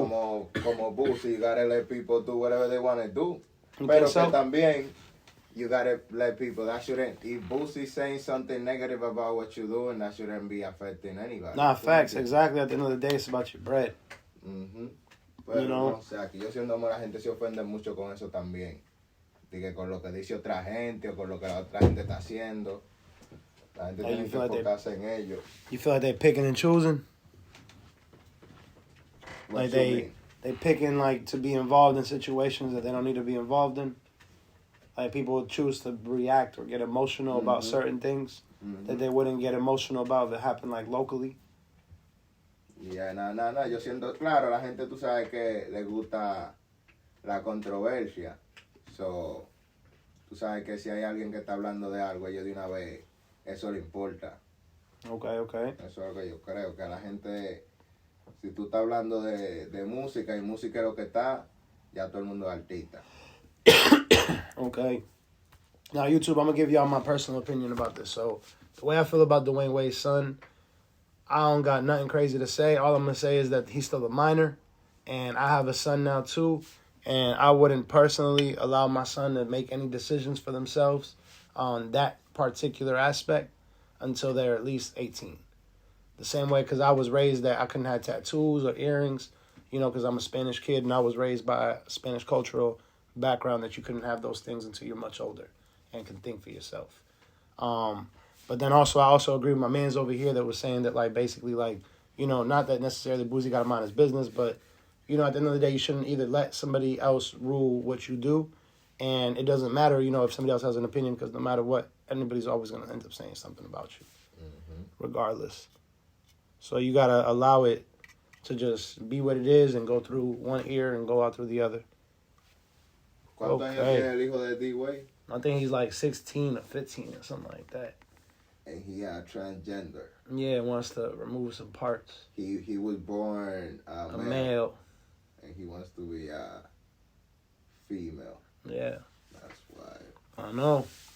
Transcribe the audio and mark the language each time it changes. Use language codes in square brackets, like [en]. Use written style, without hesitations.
[en] Como Boosie, you gotta let people do whatever they want to do. You [es] Pero [en] think so? [es] que también, [en] you gotta let people, that shouldn't, if Boosie's saying something negative about what you're doing, that shouldn't be affecting anybody. Nah, facts, exactly. At the end of the day, it's about your bread. Mm-hmm. Pero You know? [es] no, o sea, que yo siendo hombre, la gente se ofende mucho con eso también. De que con lo que dice otra gente o con lo que la otra gente está haciendo. La gente tiene que enfocarse en ello. [en] You feel like they picking and choosing? Like they picking like to be involved in situations that they don't need to be involved in. Like people choose to react or get emotional about certain things that they wouldn't get emotional about if it happened like locally. Yeah, no. [es] Yo siento claro, la gente tú sabes que le gusta la controversia. So, tú sabes que si hay alguien que está hablando de algo, ellos de una vez eso le importa. [en] Okay. [es] Eso es lo que yo creo, que la gente, si tú estás hablando de música y música es lo que está, ya todo el mundo es artista. [en] Okay. Now, YouTube, I'm going to give y'all my personal opinion about this. So, the way I feel about Dwayne Wade's son, I don't got nothing crazy to say. All I'm going to say is that he's still a minor, and I have a son now, too, and I wouldn't personally allow my son to make any decisions for themselves on that particular aspect until they're at least 18. The same way, because I was raised that I couldn't have tattoos or earrings, because I'm a Spanish kid, and I was raised by a Spanish cultural background that you couldn't have those things until you're much older and can think for yourself. But then also, I also agree with my man's over here that was saying that, like, basically, like, not that necessarily Boozy got to mind his business, but, at the end of the day, you shouldn't either let somebody else rule what you do, and it doesn't matter, if somebody else has an opinion, because no matter what, anybody's always going to end up saying something about you, regardless. So you got to allow it to just be what it is and go through one ear and go out through the other. [es] ¿Cuántos años tiene el hijo de D-Wade? [en] I think he's like 16 or 15 or something like that. And he transgender. Yeah, wants to remove some parts. He was born a male. And he wants to be female. Yeah. That's why. I know.